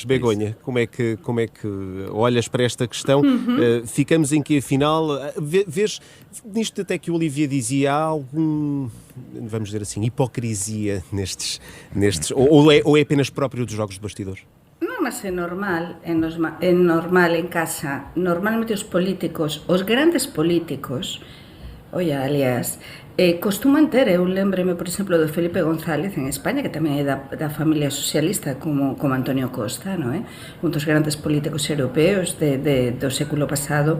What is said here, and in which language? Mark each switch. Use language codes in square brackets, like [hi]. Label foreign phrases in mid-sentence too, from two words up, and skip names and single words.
[pt] Begonha, como é que olhas para esta questão? Ficamos em que, afinal, vês nisto até que o Olivier dizia, há algum, vamos dizer assim, hipocrisia nestes ou é apenas próprio dos jogos de bastidores? [gl] Non, mas é normal en casa. Normalmente os políticos, os grandes políticos, aliás, costuman ter, eu lembro-me, por exemplo, do Felipe González en España, que tamén é da familia socialista como Antonio Costa, non é? Un dos grandes políticos europeus do século pasado.